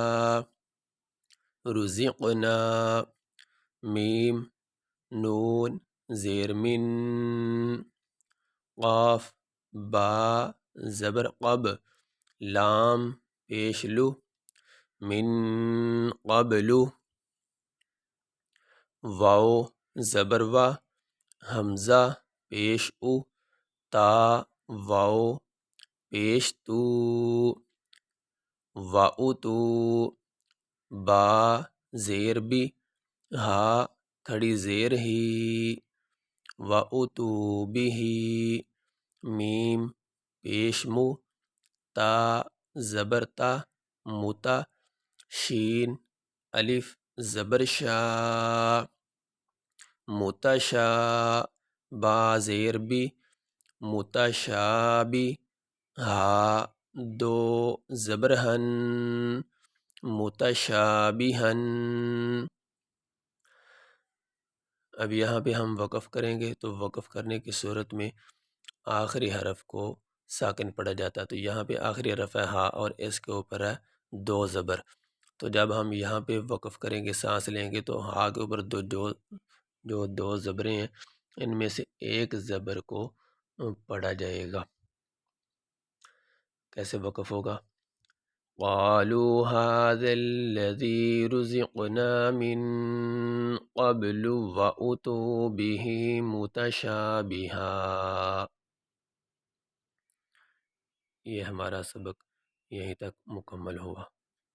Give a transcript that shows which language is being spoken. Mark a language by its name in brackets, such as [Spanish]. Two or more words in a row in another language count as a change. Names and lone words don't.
[Urdu] رزقنا میم نون زیر من قاف با زبر قب لام پیش لو من قبل واو زبر وا حمزہ پیش او تا واو پیش تو وَأُتُو با زیر بی ہا کھڑی زیر ہی [Arabic] وَأُتُو بِهِ [Urdu] میم پیش مو تا زبر تا متا شین الف زبر شا متشا با زیر بی متشابی ہا دو زبرہن متشابہن اب یہاں پہ ہم وقف کریں گے تو وقف کرنے کی صورت میں آخری حرف کو ساکن پڑھا جاتا ہے تو یہاں پہ آخری حرف ہے ہا اور اس کے اوپر ہے دو زبر تو جب ہم یہاں پہ وقف کریں گے سانس لیں گے تو ہا کے اوپر جو دو زبریں ہیں ان میں سے ایک زبر کو پڑھا جائے گا کیسے وقف ہوگا [Arabic] قالوا هذا الذي رزقنا من قبل وأتوا به متشابها [Urdu] یہ ہمارا سبق یہیں تک مکمل ہوا